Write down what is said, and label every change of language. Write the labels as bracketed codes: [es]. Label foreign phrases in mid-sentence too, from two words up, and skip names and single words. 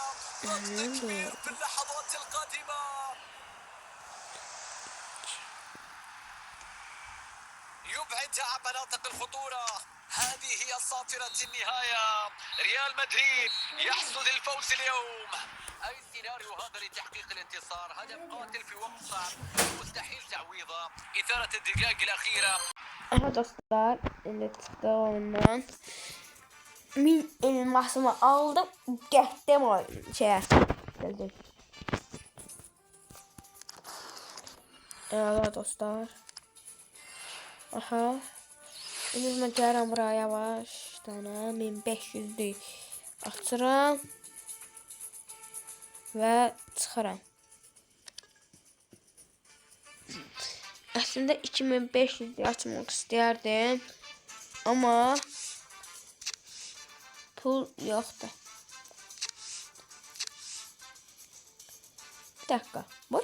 [ar] ضغط كبير في اللحظات القادمة. يبعدها عن مناطق الخطورة. هذه هي صافرة النهاية. ريال مدريد يحصد الفوز اليوم. أي سيناريو هذا لتحقيق الانتصار. هدف قاتل في وقت صعب مستحيل تعويضه. إثارة الدقائق الأخيرة. [az] Aha dostlar, indi çıxdı oyundan. 1000 elmasımı aldım, getdim oyun şeyə. Gəldim. Evet dostlar. Aha. İndi mən gəlirəm buraya yavaş. Dana 1500'lük açıram. Və çıxıram. [tr] Aslında 2500 açmak isterdim ama pul yoktu. Bir dakika. Boy.